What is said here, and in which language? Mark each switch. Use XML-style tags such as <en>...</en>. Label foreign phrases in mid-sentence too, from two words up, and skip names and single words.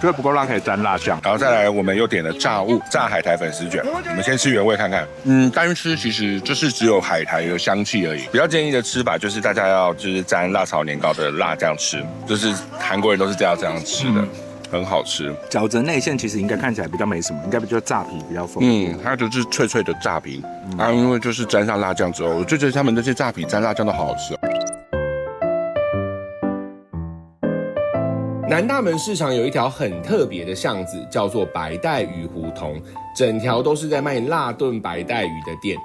<zh>覺得不夠辣可以沾辣醬。然後再來，我們又點了炸物，炸海苔粉絲卷。我們先吃原味看看。單吃其實就是只有海苔的香氣而已。比較建議的吃法就是大家要就是沾辣炒年糕的辣醬吃，就是韓國人都是这樣吃的，很好吃。饺子內餡其實應該看起來比較沒什麼，應該比較炸皮比較豐富。它就是脆脆的炸皮，因為就是沾上辣醬之後，我就覺得他們這些炸皮沾辣醬都好好吃。南大門市場有一條很特別的巷子，叫做白帶魚胡同，整條都是在賣辣燉白帶魚的店。</zh>